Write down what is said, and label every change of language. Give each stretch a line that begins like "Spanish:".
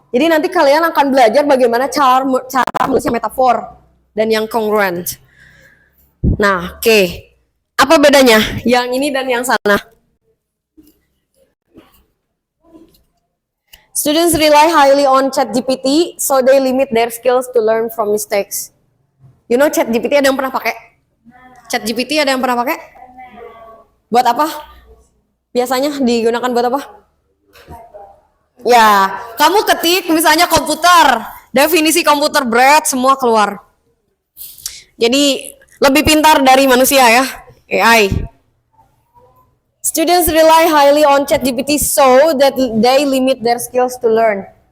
Indonesian: Jadi nanti kalian akan belajar bagaimana cara menulis yang metafor dan yang kongruen. Nah, oke. Apa bedanya yang ini dan yang sana?
English: Students rely highly on ChatGPT, so they limit their skills to learn from mistakes. You know
Indonesian: ChatGPT ada yang pernah pakai? ChatGPT ada yang pernah pakai? Buat apa? Biasanya digunakan buat apa? Ya, kamu ketik misalnya komputer, definisi komputer berat semua keluar. Jadi lebih pintar dari manusia ya, AI.
English: Students rely highly on ChatGPT so that they limit their skills to learn.